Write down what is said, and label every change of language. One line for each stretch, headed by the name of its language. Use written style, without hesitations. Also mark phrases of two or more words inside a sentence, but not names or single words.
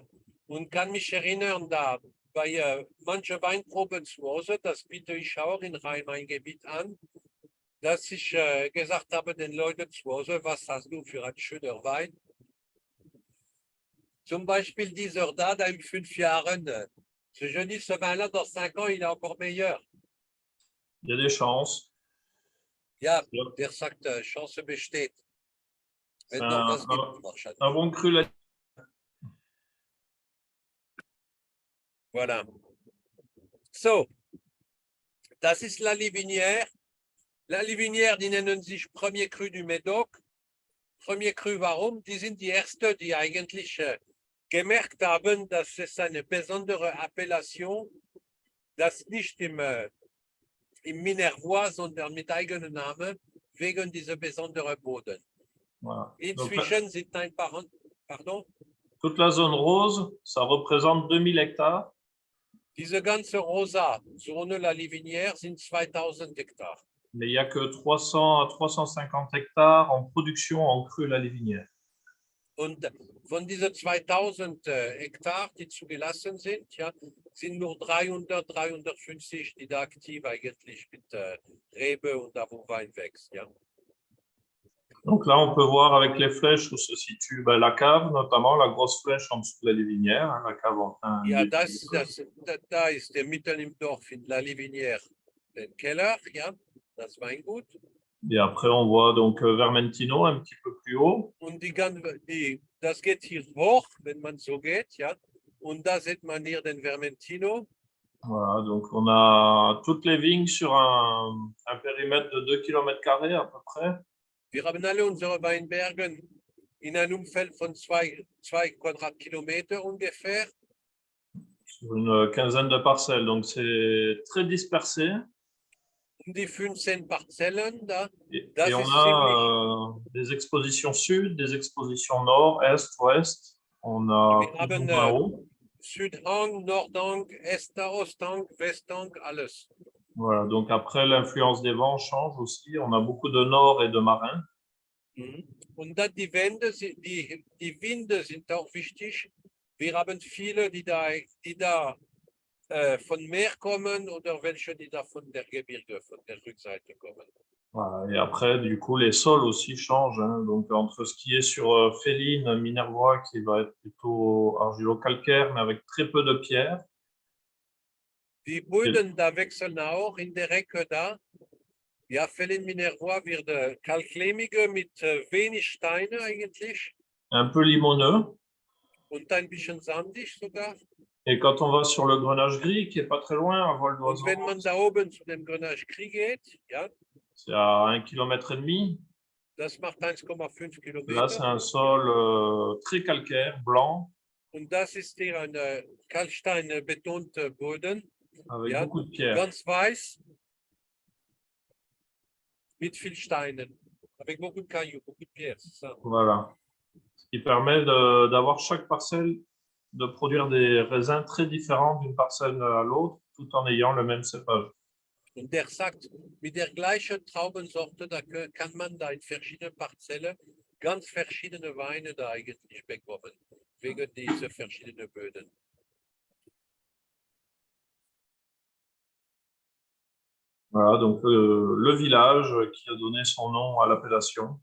German: Und kann mich erinnern, da bei manchen Weinproben zu Hause, das biete ich auch in Rhein-Main-Gebiet an, dass ich gesagt habe den Leuten zu Hause, was hast du für ein schöner Wein? Zum Beispiel dieser da in 5 Jahren.
French: Je dis ce vin-là, dans 5 ans, il est encore meilleur. Il y a des chances.
German: Ja, Ja. der sagt, Chance besteht. Wenn
French: C'est
German: noch was gibt, wahrscheinlich.
French: un bon cru. Voilà.
German: So, das ist La Livinière. La Livinière, die nennen sich Premier Cru du Médoc. Premier Cru, warum? Die sind die Ersten, die eigentlich gemerkt haben, dass es eine besondere Appellation, das nicht im Minervois, sondern mit eigenem Namen, wegen dieser besonderen Boden.
French: Voilà.
German: Inzwischen sind ein paar...
French: Pardon? Toute la zone rose, ça représente 2000 hectares.
German: Diese ganze Rosa, Zone La Livinière, sind 2000 Hektar.
French: Mais il n'y a que 300 à 350 hectares en production en cru La Livinière.
German: Und von diesen 2000 Hektar, die zugelassen sind, ja, sind nur 300, 350, die da aktiv eigentlich mit Rebe und da wo Wein wächst. Ja.
French: Donc là, on peut voir avec les flèches où se situe la cave, notamment la grosse flèche en dessous de la Livinière, hein, la cave en train
German: Ja,
French: de...
German: da ist der mitten im Dorf in La Livinière, den Keller, ja, das Weingut.
French: Et après, on voit donc Vermentino un petit peu plus haut.
German: Und das geht hier hoch, wenn man so geht, ja. Und da sieht man hier den Vermentino.
French: Voilà, donc on a toutes les vignes sur un périmètre de 2 km² à peu près.
German: Wir haben alle unsere Weinbergen in einem Umfeld von 2 Quadratkilometer ungefähr.
French: Sur une quinzaine de parcelles, donc c'est très dispersé.
German: Um die 15 Parzellen da.
French: Et
German: Das
French: on
German: ist
French: a des expositions sud, des expositions nord, est, ouest. On a
German: Wir haben
French: plus ou moins haut.
German: Südhang, Nordhang, Osthang, Westhang, alles.
French: Voilà, donc après, l'influence des vents change aussi. On a beaucoup de nord et de marin.
German: Und dann die Wände, die Winde sind auch wichtig. Wir haben viele, die da von Meer kommen oder welche, die da von der Gebirge, von der Rückseite kommen.
French: Voilà, et après, du coup, les sols aussi changent. Hein. Donc, entre ce qui est sur Féline, Minervois, qui va être plutôt argilo-calcaire, mais avec très peu de pierres.
German: Die Böden da wechseln auch in der Ecke da. Ja, Féline Minervois wird kalklehmige mit wenig Steine eigentlich
French: Un peu limoneux.
German: und ein bisschen sandig sogar.
French: Et quand on va sur le Grenache Gris, qui est pas très loin, à vol
German: Und
French: d'oiseau,
German: wenn man da oben zu dem Grenache Gris geht, ja,
French: c'est à 1,5 km.
German: das macht 1,5
French: Là, c'est
German: Kilometer.
French: un sol très calcaire, blanc,
German: Und das ist hier ein Kalkstein-betonter Boden,
French: avec
German: Ja,
French: beaucoup de pierres.
German: ganz weiß, mit viel Steinen,
French: avec beaucoup de cailloux, beaucoup de pierres, c'est ça. Voilà. Ce qui permet d'avoir chaque parcelle, de produire des raisins très différents d'une parcelle à l'autre, tout en ayant le même cépage.
German: Und der sagt, mit der gleichen Traubensorte, da kann man da in verschiedenen Parzellen ganz verschiedene Weine da eigentlich bekommen, wegen dieser verschiedenen Böden.
French: Voilà, donc le village qui a donné son nom à l'appellation.